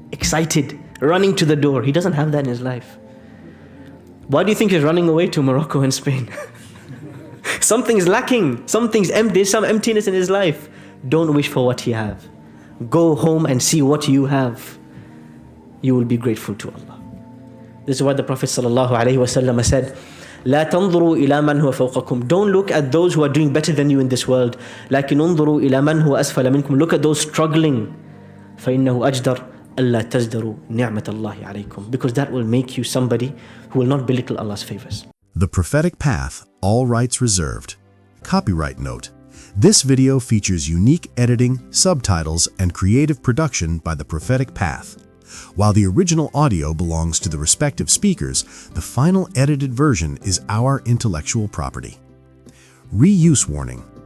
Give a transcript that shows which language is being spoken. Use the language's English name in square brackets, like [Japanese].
[English] Excited, running to the door. He doesn't have that in his life. Why do you think he's running away to Morocco and Spain? Something's lacking, something's empty, there's some emptiness in his life. Don't wish for what he has. Go home and see what you have. You will be grateful to Allah. This is what the Prophet ﷺ said, [Arabic] لا تنظروا إلى من هو فوقكم. [English] Don't look at those who are doing better than you in this world. [Arabic] لكن انظروا إلى من هو أسفل منكم. [English] Look at those struggling. [Arabic] فإنه أجدر ألا تزدروا نعمة الله عليكم. [English] Because that will make you somebody who will not belittle Allah's favors. The Prophetic Path, all rights reserved. Copyright note. This video features unique editing, subtitles, and creative production by The Prophetic Path. While the original audio belongs to the respective speakers, the final edited version is our intellectual property. Reuse warning.